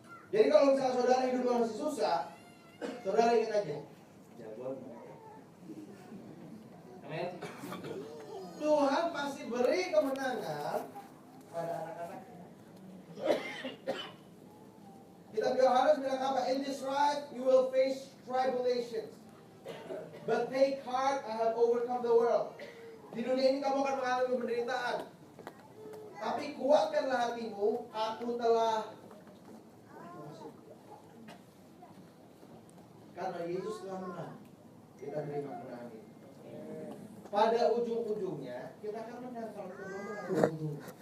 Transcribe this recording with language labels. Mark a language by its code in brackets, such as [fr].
[id] Jadi kalau misalnya saudara hidup masih susah, saudara ingat aja, jagoan menang. Amin. Tuhan pasti beri kemenangan pada anak-anaknya. Kitab Yohanes bilang apa? [en] In this life you will face tribulations, but take heart, I have overcome the world. [id] Di dunia ini kamu akan mengalami penderitaan, tapi kuatkanlah hatimu, aku telah. Karena Yesus telah menang, kita terima kemenangan ini. Pada ujung-ujungnya kita akan menang kalau kita menang.